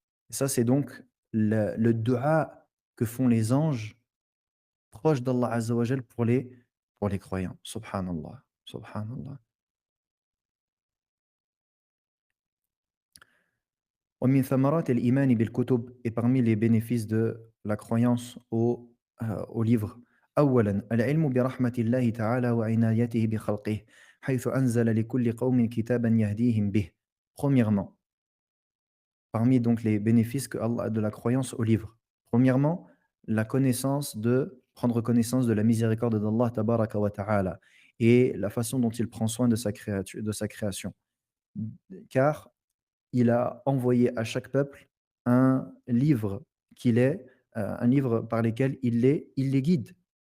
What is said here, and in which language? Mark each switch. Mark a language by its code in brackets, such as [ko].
[fr] Et ça, c'est donc le dua que font les anges proches d'Allah Azza wa Jal pour les croyants. Subhanallah. Subhanallah. [ar] ومن ثمرات الإيمان بالكتب [fr] et parmi les bénéfices de la croyance aux livres. [ar] أولا العلم برحمة الله تعالى وعنايته بخلقه حيث أنزل لكل قوم كتابا يهديهم به. [fr] Premièrement, parmi donc les bénéfices de la croyance aux livres. Premièrement, la connaissance prendre connaissance de la miséricorde d'Allah tabaraka wa ta'ala et la façon dont il prend soin de sa création. Car il a envoyé à chaque peuple un livre un livre par lequel il les guide.